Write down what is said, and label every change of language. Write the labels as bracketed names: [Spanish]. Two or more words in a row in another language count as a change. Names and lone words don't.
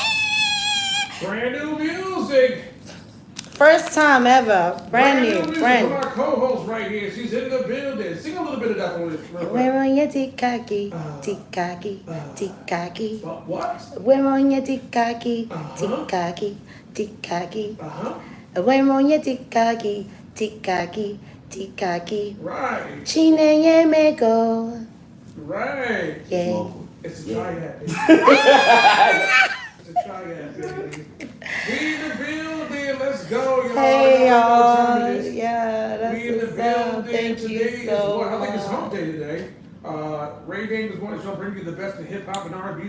[English] Brand new music. First time ever. Brand new. Music Brand from new. our co-host right here. She's in the building. Sing a little bit of that for us. real quick. We're on your tikaki. What? We're on your tikaki. Uh-huh. Tikaki. Uh-huh. Wemonya tikaki, tikaki, tikaki. Right. Chine ye meko. Right. Yeah. It's a Yeah. triad, baby. It's a triad, baby. We in the building. Let's go, y'all. Hey Y'all know what time y'all. it is. Yeah, that's We in the what's up. building. Thank Today you is so what? I think it's hump much. day today. Ray Davis wanted to bring you the best in hip hop and R&B.